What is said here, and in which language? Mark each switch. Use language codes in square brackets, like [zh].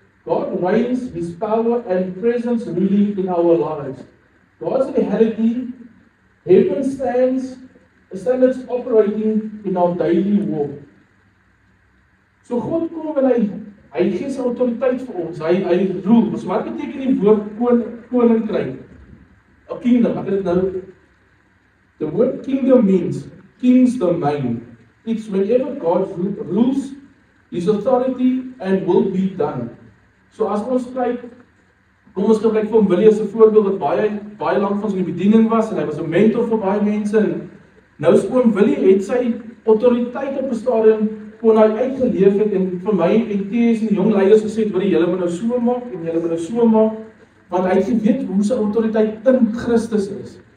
[en] God reigns, His power and presence ruling in our lives. God's reality, heaven stands operating in our daily walk. [af] So God kom en hy gee sy autoriteit vir ons, hy rule. So wat beteken die woord koninkryk? [en] A kingdom, [af] ek het nou, [en] the word kingdom means king's domain. It's whenever God rules, His authority and will be done. [af] So as ons kyk, Kom ons gebruik vir hom Willie as 'n voorbeeld wat baie lank van ons in die bediening was en hy was 'n mentor vir baie mense en nou is oom Willie het sy autoriteit op 'n stadium kon hy uitgeleef het en vir my en TS en die jong leiers gesê het, julle moet nou so maak en julle moet nou so maak, want hy het geweet hoe sy autoriteit in Christus is.